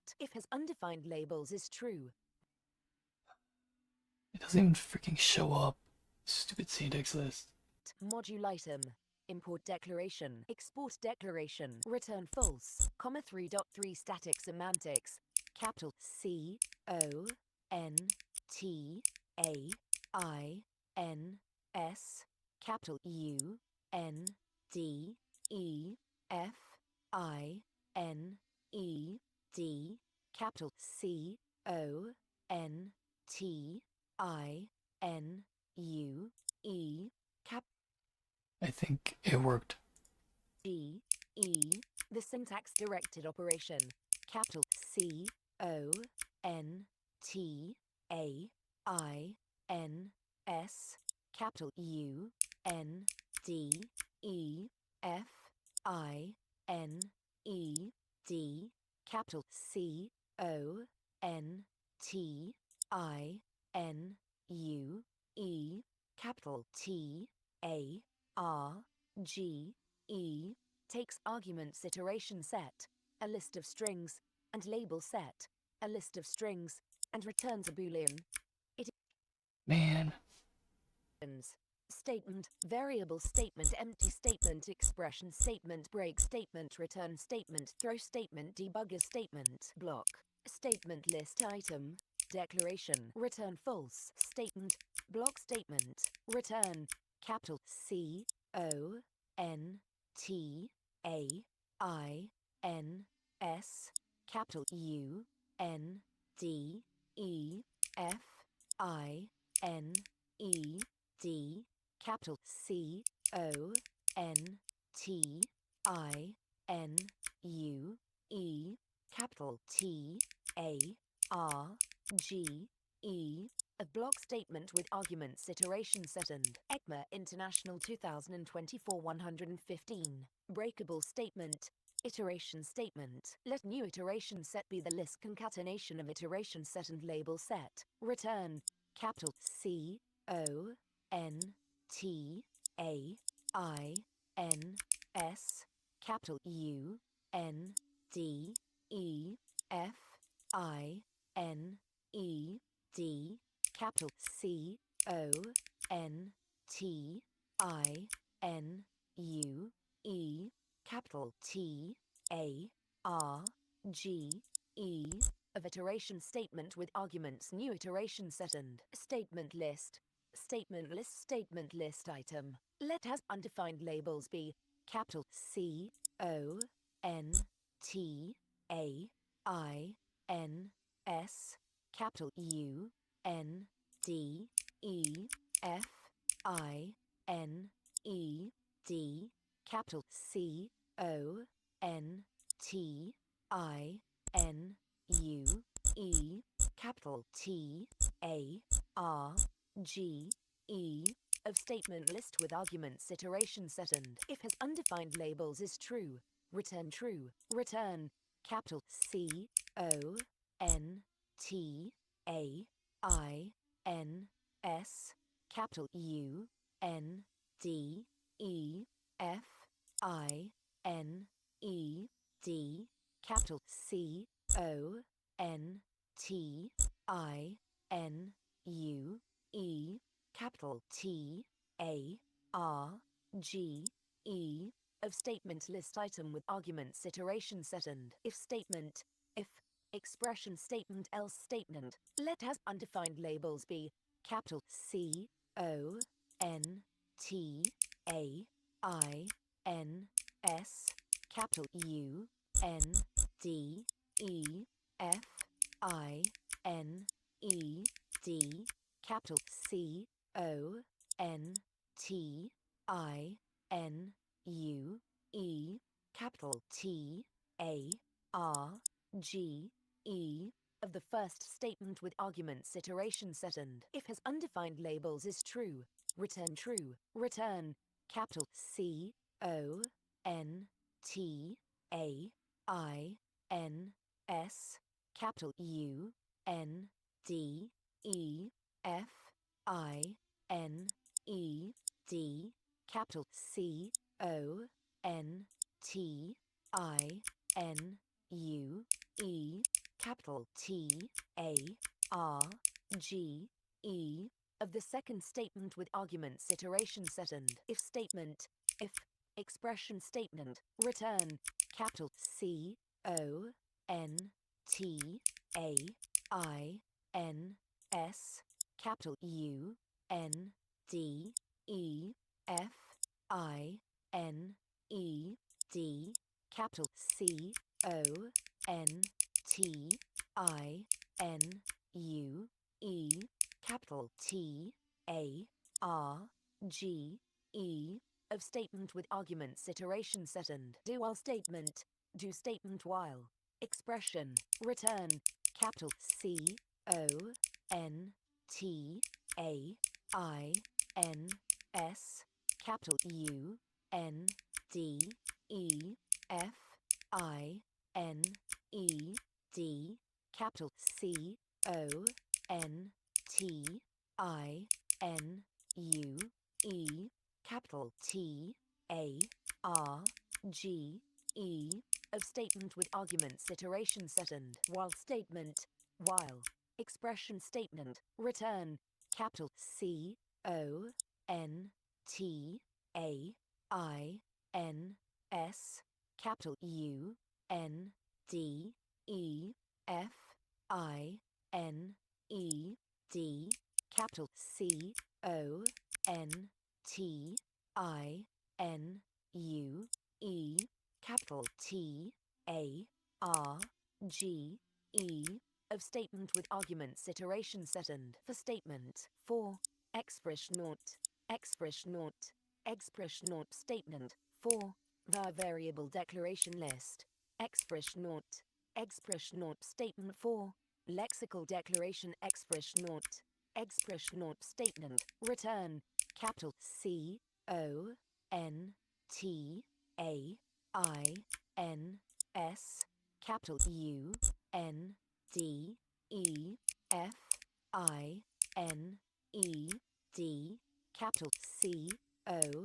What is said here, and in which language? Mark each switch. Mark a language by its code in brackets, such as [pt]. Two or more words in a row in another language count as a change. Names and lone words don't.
[en] If has undefined labels is true. It doesn't even freaking show up. Stupid syntax list. Module item. Import declaration. Export declaration. Return false. Comma 3.3 static semantics. Capital C O N T A I N S. Capital U N D E F I N E D. Capital C O N T I N U E. Cap I think it worked. G E. The syntax directed operation. Capital C O N T A I N S. Capital U N D E F I N E D. Capital C O N T I N U E. Capital T A R G E. Takes arguments iteration set, a list of strings, and label set, a list of strings, and returns a boolean. Man. Statement, variable statement, empty statement, expression statement, break statement, return statement, throw statement, debugger statement, block, statement list item, declaration, return false, statement, block statement, return, capital C O N T A I N S, capital U N D E F I N E D. Capital C O N T I N U E capital T A R G E. A block statement with arguments iteration set and ECMA International 2024 115. Breakable statement. Iteration statement. Let new iteration set be the list concatenation of iteration set and label set. Return capital C O N T A I N S capital U N D E F I N E D capital C O N T I N U E capital T A R G E. Of iteration statement with arguments new iteration set and statement list. Statement list item. Let as undefined labels be capital C O N T A I N S capital U N D E F I N E D capital C O N T I N U E capital T A R G E. Of statement list with arguments iteration set and if has undefined labels is true, return true. Return capital C O N T A I N S capital U N D E F I N E D capital C O N T I N U E capital T A R G E. Of statement list item with arguments iteration set and if statement, if expression statement else statement. Let as undefined labels be capital C O N T A I N S capital U N D E F I N E D capital C O N T I N U E capital T A R G E. Of the first statement with arguments iteration set and if has undefined labels is true, return true. Return capital C O N T A I N S capital U N D E F I N E D capital C O N T I N U E capital T A R G E. Of the second statement with arguments iteration set and if statement, if expression statement. Return capital C O N T A I N S capital U N D E F I N E D capital C O N T I N U E capital T A R G E. Of statement with arguments iteration set and do while statement, do statement while expression. Return capital C O N T A I N S capital U N D E F I N E D capital C O N T I N U E capital T A R G E. Of statement with arguments iteration set and while statement, while expression statement. Return capital C O N T A I N S capital U N D E F I N E D capital C O N T I N U E capital T A R G E. Of statement with arguments iteration set and for statement 4 express not statement 4 var variable declaration list, expression statement 4, lexical declaration expression statement, return, capital C O N T A I N S, capital U N D E F I N E D, capital C O